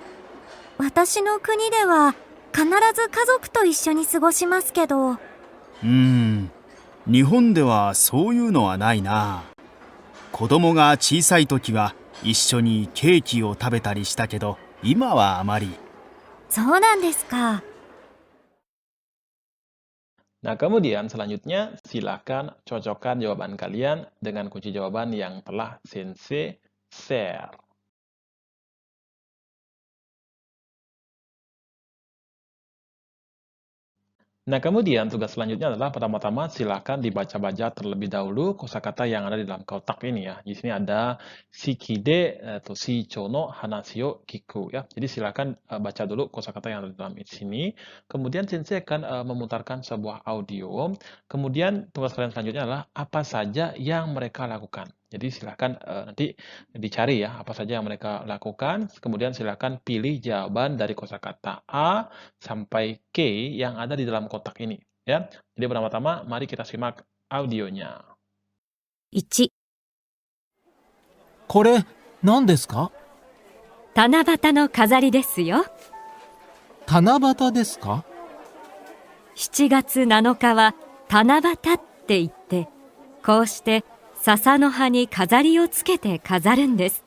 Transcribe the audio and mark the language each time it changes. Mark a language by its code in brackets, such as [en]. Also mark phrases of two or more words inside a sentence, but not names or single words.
[ja] 私の国では必ず家族と一緒に過ごしますけど。日本ではそういうのはないな。子供が小さい時は一緒にケーキを食べたりしたけど、今はあまり。そうなんですか。 [id] Nah, kemudian selanjutnya silakan cocokkan jawaban kalian dengan kunci jawaban yang telah Sensei share. Nah, kemudian tugas selanjutnya adalah pertama-tama silakan dibaca-baca terlebih dahulu kosakata yang ada di dalam kotak ini ya. Di sini ada shikide atau [ja] 視聴の話を聞く [id] ya. Jadi silakan baca dulu kosakata yang ada di dalam sini. Kemudian sensei akan memutarkan sebuah audio. Kemudian tugas kalian selanjutnya adalah apa saja yang mereka lakukan. Jadi silakan nanti dicari ya apa saja yang mereka lakukan. Kemudian silakan pilih jawaban dari kosakata A sampai K yang ada di dalam kotak ini ya. Jadi pertama-tama mari kita simak audionya. [ja] 1、これ、何ですか？七夕の飾りですよ。七夕ですか？ 7月7日は七夕って言って、こうして笹の葉に飾りをつけて飾るんです。